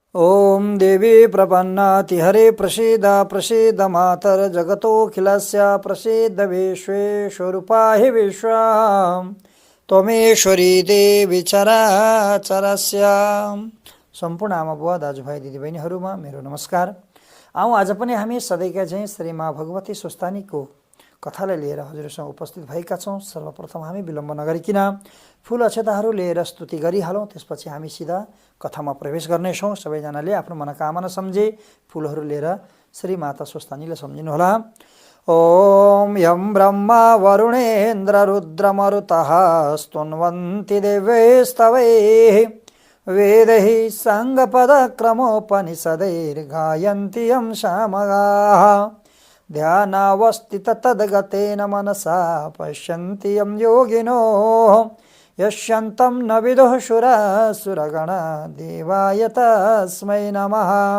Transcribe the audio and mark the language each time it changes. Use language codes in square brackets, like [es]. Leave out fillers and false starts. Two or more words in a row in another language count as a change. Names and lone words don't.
[sa] ओम देवी प्रपन्नातिहरे प्रसीद प्रसीद मातर जगतोऽखिलस्य प्रसीद विश्वेश्वरूपा हि विश्वा त्वमेश्वरी देवी चराचरस्य। [ne] सम्पूर्ण आमा बुवा दाजुभाइ दिदीबहिनीहरूमा मेरो नमस्कार। आउँ आज पनि हामी सधैँका चाहिँ श्री माँ भगवती स्वस्थानीको कथालाई लिएर हजुरसँग उपस्थित भएका छौँ। सर्वप्रथम हामी विलम्ब नगरिकन फूल अक्षताहरू लिएर स्तुति गरिहालौँ, त्यसपछि हामी सिधा कथामा प्रवेश गर्नेछौँ। सबैजनाले आफ्नो मनोकामना सम्झे फूलहरू लिएर श्री माता स्वस्थानीलाई सम्झिनुहोला। [sa] ओम यं ब्रह्मा वरुणेन्द्र रुद्रमरुतः स्तुन्वन्ति देवैस्तवैः वेदैः साङ्गपदक्रमोपनिषदैर्गायन्ति यं सामगाः ध्यानावस्थित तद्गतेन मनसा पश्यन्ति यं योगिनो यस्यन्तं न विदुः सुरासुरगणा देवाय तस्मै नमः।